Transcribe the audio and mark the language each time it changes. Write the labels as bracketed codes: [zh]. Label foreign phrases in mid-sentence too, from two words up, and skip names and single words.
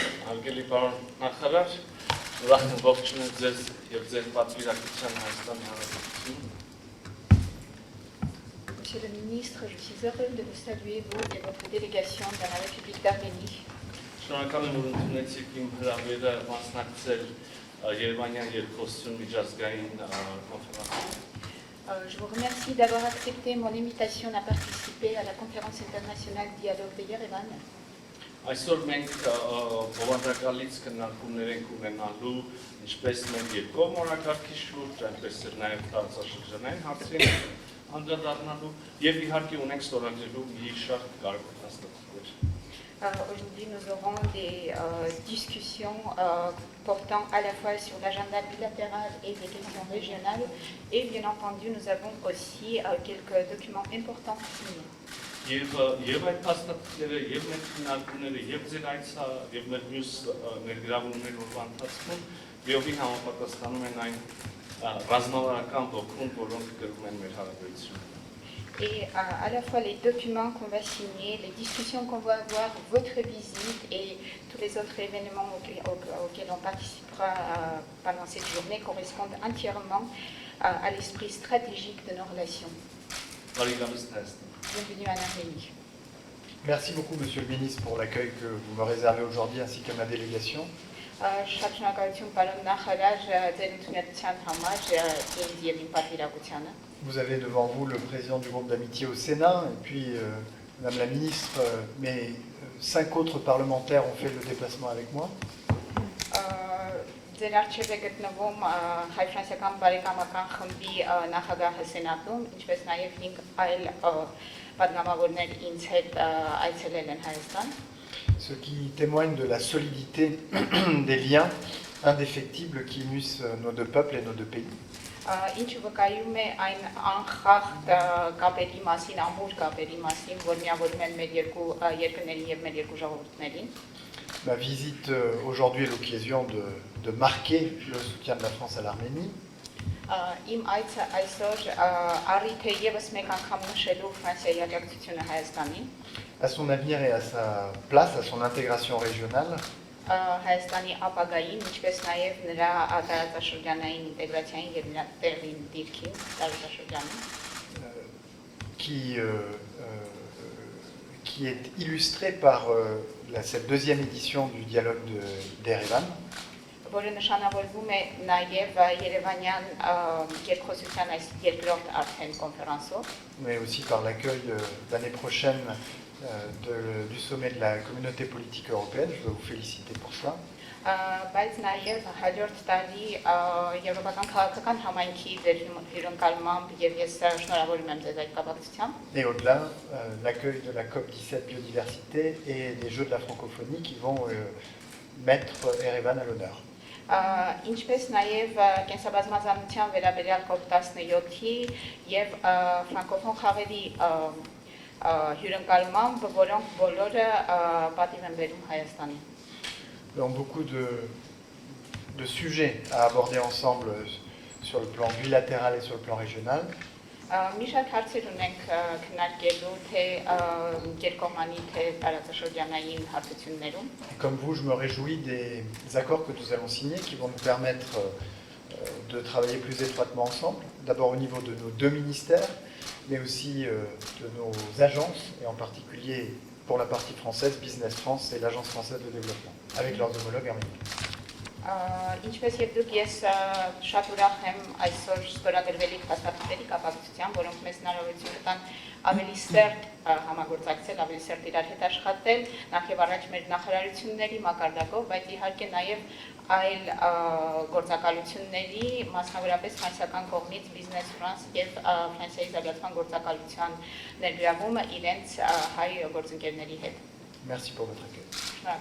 [hy] Հարգելի պարոն նախարար, ուրախ եմ ողջունել ձեզ եւ ձեր պատվիրակության Հայաստանի Հանրապետություն։ [fr] Monsieur le ministre, je suis heureux de vous saluer, vous et votre délégation dans la République d'Arménie. [hy] Շնորհակալ եմ, որ ընդունեցիք իմ հրավերը մասնակցել Երևանյան երկխոսություն միջազգային կոնֆերանսին։ [fr] Je vous remercie d'avoir accepté mon invitation à participer à la conférence internationale Dialogue de Yerevan. [hy] Այսօր մենք բովանդակալից քննարկումներ ենք ունենալու ինչպես մեր երկկողմ օրակարգի շուրջ, այնպես էլ նաև տարածաշրջանային հարցերին անդրադառնալու եւ իհարկե ունենք ստորագրելու մի շարք կարևոր փաստաթղթեր։ [fr] Aujourd'hui, nous aurons des discussions portant à la fois sur l'agenda bilatéral et des questions régionales. Et bien entendu, nous avons aussi quelques documents importants signés. [hy] Եվ այդ փաստաթղթերը, եւ մեր քննարկումները, եւ ձեր այցը, եւ մեր մյուս ներգրավումների օրվա ընթացքում լիովին համապատասխանում են այն ռազմավարական ոգուն, որոնք գրում են մեր հարաբերությունները։ [fr] Et à la fois les documents qu'on va signer, les discussions qu'on va avoir, votre visite et tous les autres événements auxquels on participera pendant cette journée correspondent entièrement à l'esprit stratégique de nos relations. Bienvenue en Arménie. Merci beaucoup, Monsieur le Ministre, pour l'accueil que vous me réservez aujourd'hui, ainsi que ma délégation. Vous avez devant vous le président du groupe d'amitié au Sénat, et puis Madame la Ministre, mais 5 autres parlementaires ont fait le déplacement avec moi. [hy] Ձեր արժեք է գտնվում հայ-ֆրանսիական բարեկամական խմբի նախագահը Սենատում, ինչպես նաև 5 այլ պատգամավորներ ինձ հետ այցելել են Հայաստան։ [fr] Ce qui témoigne de la solidité des liens indéfectibles qui unissent nos deux peuples et nos deux pays. [hy] Ինչը վկայում է այն անխախտ կապերի մասին, ամուր կապերի մասին, որ միավորում են մեր երկու երկրներին եւ մեր երկու ժողովուրդներին։ [fr] Ma visite aujourd'hui est l'occasion de marquer le soutien de la France à l'Arménie. [hy] Իմ այցը այսօր առիթ է եւս մեկ անգամ նշելու Ֆրանսիայի աջակցությունը Հայաստանին։ [fr] À son avenir et à sa place, à son intégration régionale. [hy] Հայաստանի ապագային, ինչպես նաև նրա տարածաշրջանային ինտեգրացիային եւ նրա տեղին դիրքին տարածաշրջանում, [fr] qui est illustré par cette deuxième édition du dialogue d'Erevan. [hy] Որը նշանավորվում է նաև Երևանյան երկխոսության այս երկրորդ արդեն կոնֆերանսով, [fr] mais aussi par l'accueil l'année prochaine du sommet de la communauté politique européenne. Je veux vous féliciter pour cela. [hy] Բայց նաև հաջորդ տարի Եվրոպական քաղաքական համայնքի հյուրընկալմամբ եւ ես շնորհավորում եմ ձեզ այդ կապակցությամբ։ [fr] Et au-delà, l'accueil de la COP17 biodiversité et des Jeux de la francophonie qui vont mettre Erevan à l'honneur. [hy] Ինչպես նաև կենսաբազմազանության վերաբերյալ COP17-ի եւ ֆրանկոֆոն խաղերի հյուրընկալմամբ, որոնք բոլորը պատիվ են բերում Հայաստանին։ [fr] Donc beaucoup de sujets à aborder ensemble sur le plan bilatéral et sur le plan régional. [hy] Մի շարք հարցեր ունենք քննարկելու թե երկկողմանի թե տարածաշրջանային հարցություններում։ [fr] Comme vous, je me réjouis des accords que nous allons signer qui vont nous permettre de travailler plus étroitement ensemble, d'abord au niveau de nos deux ministères, mais aussi de nos agences, et en particulier pour la partie française, Business France et l'Agence française de développement, avec leurs homologues arméniens. [hy] Ինչպես եւ դուք ես շատ ուրախ եմ այսօր ստորագրվելիք փաստաթղթերի կապակցությամբ, որոնք մեզ հնարավորություն կտան ավելի սերտ համագործակցել, ավելի սերտ իրար հետ աշխատել, նախ եւ առաջ մեր նախարարությունների մակարդակով, բայց իհարկե նաեւ այլ գործակալությունների, մասնավորապես ֆրանսիական կողմից Business France եւ Ֆրանսիայի զարգացման գործակալության ներգրավումը իրենց հայ գործընկերների հետ։ [fr] Merci pour votre accueil.